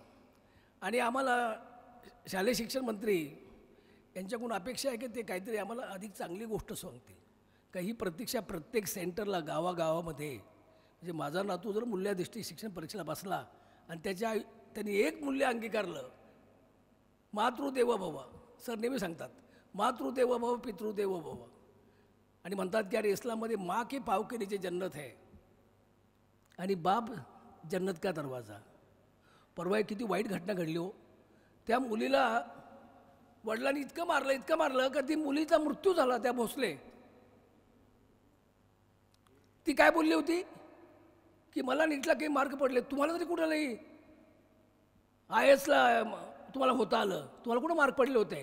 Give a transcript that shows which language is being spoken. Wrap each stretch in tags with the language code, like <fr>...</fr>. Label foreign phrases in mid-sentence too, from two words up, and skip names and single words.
<mr>आणि आम्हाला शालेय शिक्षण मंत्री यांच्याकडून अपेक्षा आहे की ते काहीतरी आम्हाला अधिक चांगली गोष्ट सांगतील. काही प्रतीक्षा प्रत्येक सेंटरला गावागावामध्ये, म्हणजे माझा नातू जर मूल्याधिष्ठित शिक्षण परीक्षेला बसला आणि त्यांनी एक मूल्य अंगीकारलं,</mr> <sa>मातृदेवो भव.</sa> <mr>सर नेहमी सांगतात</mr> <sa>मातृदेवो भव पितृदेवो भव.</sa> <mr>आणि म्हणतात की अरे इस्लाममध्ये</mr> <hi>माँ के पाव के नीचे जन्नत है आणि बाप जन्नत का दरवाजा.</hi> <mr>परवा किती वाईट घटना घडली हो. त्या मुलीला वडिलांनी इतकं मारलं का ती मुलीचा मृत्यू झाला. त्या भोसले ती काय बोलली होती की मला नीटला काही मार्क पडले, तुम्हाला तरी कुठं नाही IASला तुम्हाला होता आलं, तुम्हाला कुठं मार्क पडले होते.</mr>